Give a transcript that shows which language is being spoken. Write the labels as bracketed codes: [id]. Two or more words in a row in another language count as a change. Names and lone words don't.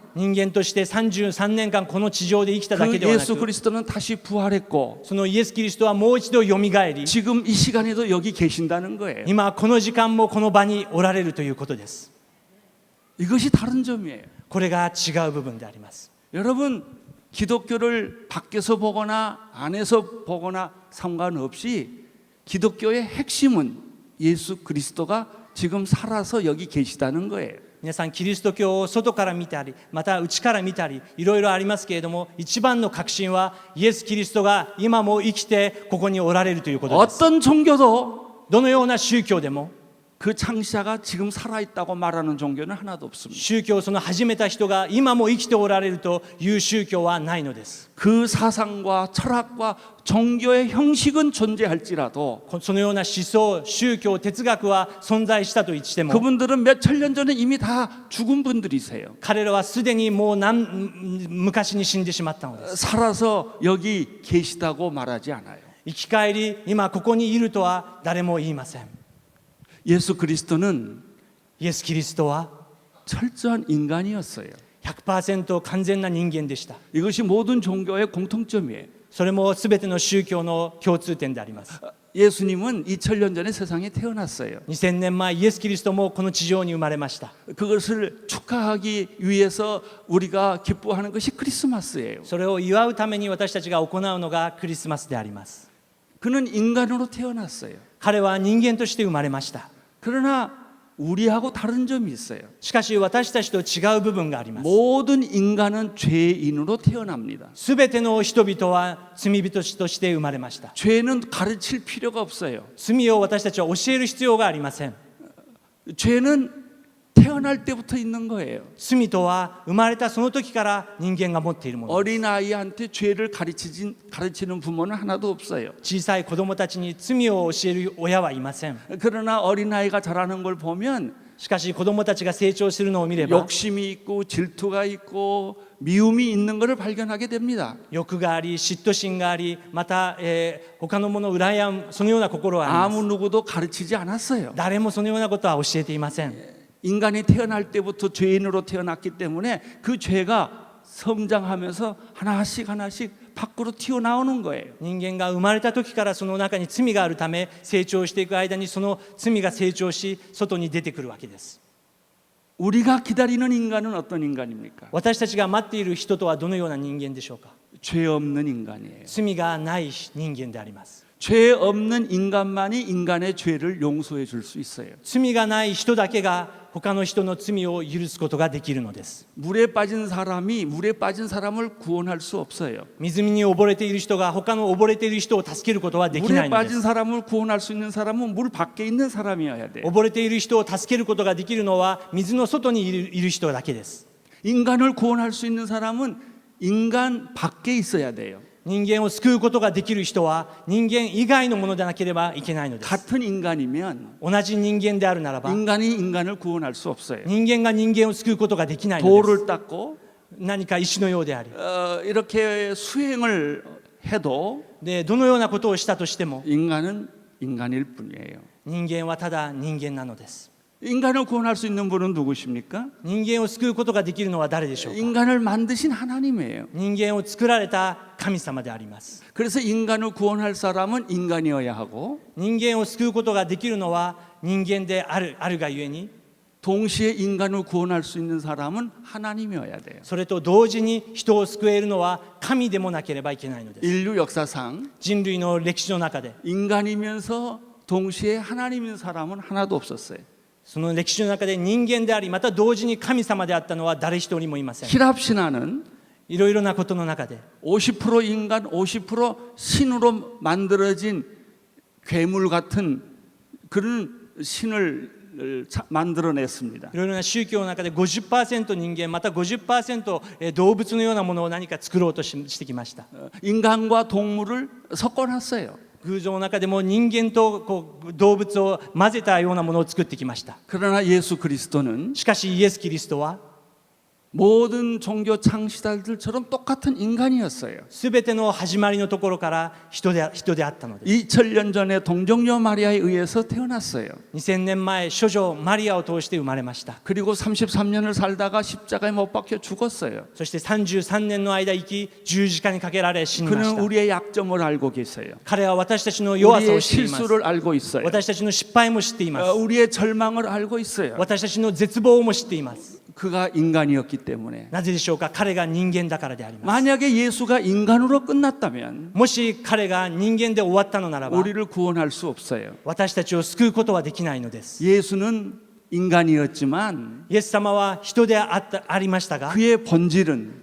[ja] 人間として33年間この地上で生きただけ [ko] 그 [ja] ではな [ko] 예수 [ja] く [ko] 그리스도는 다시 부활했고 [ja] そのイエス・キリストはもう一度よみがえり [ko] 지금 이 시간에도 여기 계신다는 거예요. [ja] 今この時間もこの場におられるということです。 [ko] 이것이 다른 점이에요. [ja] これが違う部分であります。 [ko] 여러분 기독교를 밖에서 보거나 안에서 보거나 상관없이 기독교의 핵심은 예수 그리스도가 지금 살아서 여기 계시다는 거예요. [ja] 皆さんキリスト教を外から見たりまた内から見たりいろいろありますけれども一番の核心はイエス・キリストが今も生きてここにおられるということです。 [ko] 어떤 종교도 [ja] どのような宗教でも [ko] 그 창시자가 지금 살아있다고 말하는 종교는 하나도 없습니다. [ja] 宗教をその始めた人が今も生きておられるという宗教はないのです。 [ko] 그 사상과 철학과 종교의 형식은 존재할지라도 [ja] そのような思想、宗教、哲学は存在したとしても [ko] 그분들은 몇 천 년 전에 이미 다 죽은 분들이세요. [ja] 彼らはすでにもう昔に死んでしまったのです。 [ko] 살아서 여기 계시다고 말하지 않아요. [ja] 生き返り今ここにいるとは誰も言いません。 [ko] 예수 그리스도는 [ja] イエス・キリストは [ko] 철저한 인간이었어요. [ja] 100% 完全な人間でした。 [ko] 이것이 모든 종교의 공통점이에요. [ja] それもすべての宗教の共通点であります。 [ko] 예수님은 2000년 전에 세상에 태어났어요. [ja] 2000 年前イエス・キリストもこの地上に生まれました。 [ko] 그것을 축하하기 위해서 우리가 기뻐하는 것이 크리스마스예요. [ja] それを祝うために私たちが行うのがクリスマスであります。 [ko] 그는 인간으로 태어났어요. [ja] 彼は人間として生まれました。 [ko] 그러나 우리하고 다른 점이 있어요. [ja] しかし私たちと違う部分があります。 [ko] 모든 인간은 죄인으로 태어납니다. [ja] すべての人々は罪人として生まれました。 [ko] 죄는 가르칠 필요가 없어요. [ja] 罪を私たちは教える必要がありません。 [ko] 죄는 태어날 때부터 있는 거예요. [ja] 罪とは生まれたその時から人間が持っているものです。 [ko] 어린아이한테 죄를 가르치는 부모는 하나도 없어요. [ja] 小さい子供たちに罪を教える親はいません。 [ko] 그러나 어린아이가 자라는 걸 보면 [ja] しかし子供たちが成長するのを見れば [ko] 욕심이 있고 질투가 있고 미움이 있는 것을 발견하게 됩니다. [ja] 欲があり嫉妬心がありまた、他のものを羨むそのような心はあり [ko] 아무 [ja] ます。 [ko] 누구도 가르치지 않았어요. [ja] 誰もそのようなことは教えていません。 [ko] 인간이 태어날 때부터 죄인으로 태어났기 때문에 그 죄가 성장하면서 하나씩 하나씩 밖으로 튀어나오는 거예요. [ja] 人間が生まれた時からその中に罪があるため成長していく間にその罪が成長し外に出てくるわけです。 [ko] 우리가 기다리는 인간은 어떤 인간입니까? [ja] 私たちが待っている人とはどのような人間でしょうか。 [ko] 죄 없는 인간이에요. [ja] 罪がない人間であります。 [ko] 죄 없는 인간만이 인간의 죄를 용서해 줄 수 있어요. [ja] 罪がない人だけが他の人の罪を許すことができるのです。 [ko] 물에 빠진 사람이 물에 빠진 사람을 구원할 수 없어요. [ja] 水に溺れている人が他の溺れている人を助けることはできな [ko] 물에 [ja] いので [ko] 빠진 [ja] す。 [ko] 사람을 구원할 수 있는 사람은 물 밖에 있는 사람이어야 돼요. [ja] 溺れている人を助けることができるのは水の外にいる人だけです。 [ko] 인간을 구원할 수 있는 사람은 인간 밖에 있어야 돼요. [ja] 人間を救うことができる人は人間以外のものでなければいけないのです。 [ko] 같은 인간이면 [ja] 同じ人間であるならば [ko] 인간이 인간을 구원할 수 없어요. [ja] 人間が人間を救うことができないのです。 [ko] 돌을 닦고 [ja] 何か石のようであり [ko] 이렇게 수행을 해도 [ja] でどのようなことをしたとしても [ko] 인간은 인간일 뿐이에요. [ja] 人間はただ人間なのです。 [ko] 인간을 구원할 수 있는 분은 누구십니까? [ja] 人間を救うことができるのは誰でしょうか。 [ko] 인간을 만드신 하나님이에요. [ja] 人間を作られた神様であります。 [ko] 그래서 인간을 구원할 사람은 인간이어야 하고 [ja] 人間を救うことができるのは人間であるがゆえに [ko] 동시에 인간을 구원할 수 있는 사람은 하나님이어야 돼요. [ja] それと同時に人を救えるのは神でもなければいけないのです。 [ko] 인류 역사상 [ja] 人類の歴史の中で [ko] 인간이면서 동시에 하나님인 사람은 하나도 없었어요. [ja] その歴史の中で人間でありまた同時に神様であったのは誰一人もいません。 [ko] 히랍 신화는 [ja] いろいろなことの中で [ko] 50% 인간, 50% 신으로 만들어진 괴물 같은 그런 신을 만들어냈습니다. [ja] いろいろな宗教の中で 50% 人間また 50% 動物のようなものを何か作ろうとしてきました。 [ko] 인간과 동물을 섞어놨어요. [ja] 偶像の中でも人間と動物を混ぜたようなものを作ってきました。 [ko] 그러나 예수 그리스도는 [ja] しかしイエス・キリストは [ko] 모든 종교 창시자들처럼 똑같은 인간이었어요. [ja] すべての始まりのところから人であったのです。 [ko] 2000년 전에 동정녀 마리아에 의해서 태어났어요. [ja] 2000 年前処女マリアを通して生まれました。 [ko] 그리고 33년을 살다가 십자가에 못 박혀 죽었어요. [ja] そして33年の間生き十字架にかけられ死にまし [ko] 그는 [ja] た。 [ko] 우리의 약점을 알고 계세요. [ja] 彼は私たちの弱さ [ko] 우리의 [ja] を知っています。 [ko] 실수를 알고 있어요. [ja] 私たちの失敗も知っています。 [ko] 우리의 절망을 알고 있어요. [ja] 私たちの絶望も知っています。 [ko] 그가 인간이었기 때문에. [ja] なぜでしょうか。彼が人間だからであります。 [ko] 만약에 예수가 인간으로 끝났다면 [ja] もし彼が人間で終わったのならば [ko] 우리를 구원할 수 없어요. [ja] 私たちを救うことはできないのです。 [ko] 예수는 인간이었지만 [ja] イエス様は人でありましたが [ko] 그의 본질은